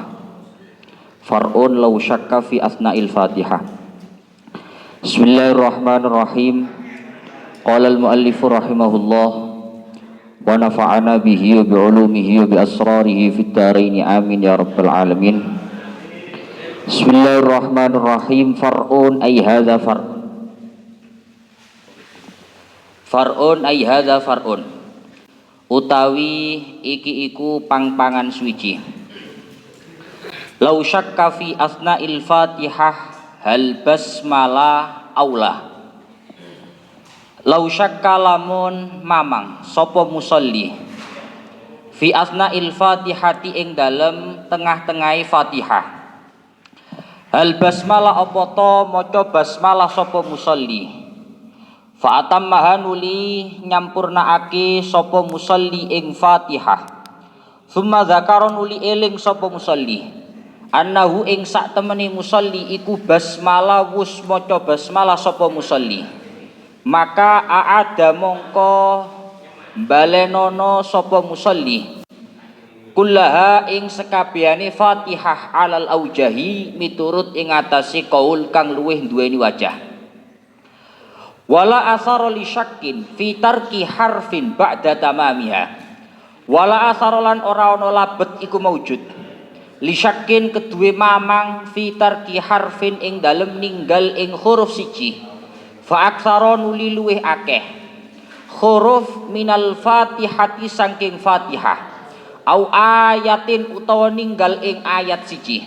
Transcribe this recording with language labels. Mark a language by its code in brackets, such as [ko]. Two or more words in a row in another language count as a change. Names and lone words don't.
[ar] فرع لو شك في أثناء الفاتحة. بسم الله الرحمن الرحيم. قال المؤلف رحمه الله ونفعنا به وبعلومه وبأسراره في الدارين آمين يا رب العالمين. بسم الله الرحمن الرحيم. فرع أي هذا فرع أي هذا فرع [jv] utawi iki iku pang-pangan suci. [ar] لو شك في أثناء الفاتحة هل البسملة أولى. لو شك [jv] lamun mamang sapa musolli [ar] في أثناء الفاتحة [jv] ing dalem tengah-tengahe Fatihah. [ar] هل البسملة [jv] apa to maca basmalah sapa musolli. [ar] فأتمها [jv] nuli nyampurnaake sapa musolli ing Fatihah. [ar] ثم ذكر [jv] nuli eling sapa musolli annahu ing sak temene musolli iku basmalah wus maca basmalah sapa musolli. Maka aada mongko balenono sapa musolli kullaha ing sekabehane Fatihah [ar] على الأوجه [jv] miturut ing atase qaul kang luwih duweni wajah. [ar] ولا أثر لشك في ترك حرف بعد تمامها. ولا أثر [jv] lan ora ana labet iku maujud [ar] لشك [jv] keduwe mamang [ar] في ترك حرف [jv] ing dalem ninggal ing huruf siji. [ar] فأكثر [jv] nuli luwih akeh huruf [ar] من الفاتحة [jv] saking Fatihah. [ar] أو آية [jv] utawa ninggal ing ayat siji.